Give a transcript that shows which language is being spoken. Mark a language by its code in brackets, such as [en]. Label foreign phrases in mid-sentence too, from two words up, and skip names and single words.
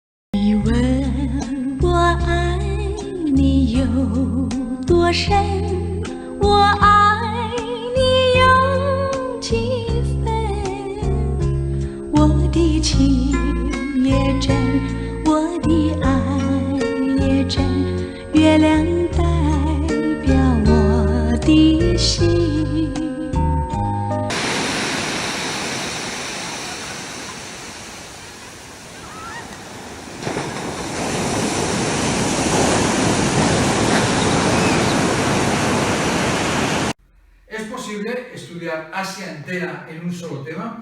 [zh] 你问我爱你有多深，我爱你有几分？我的情也真，我的爱也真，月亮代表我的心。 [es] ¿Es posible estudiar Asia entera en un solo tema?